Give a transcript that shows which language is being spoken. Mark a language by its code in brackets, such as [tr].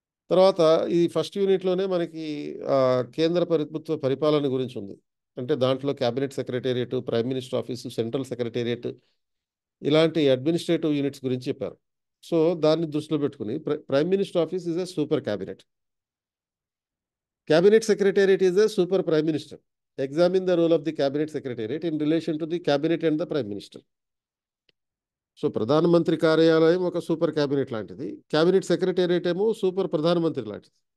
[te] తర్వాత ఈ ఫస్ట్ యూనిట్‌లోనే మనకి కేంద్ర ప్రభుత్వ పరిపాలన గురించి ఉంది. అంటే దాంట్లో cabinet secretariat, prime minister office, central secretariat ఇలాంటి అడ్మినిస్ట్రేటివ్ యూనిట్స్ గురించి చెప్పారు. [en] so, [te] దాన్ని దృష్టిలో పెట్టుకొని [en] Prime minister office is a super cabinet. Cabinet Secretariat is a super prime minister. Examine the role of the cabinet secretariat in relation to the cabinet and the prime minister. [te] So, ప్రధానమంత్రి కార్యాలయం ఒక super cabinet లాంటిది. Cabinet secretariat ఏమో super ప్రధానమంత్రి లాంటిది.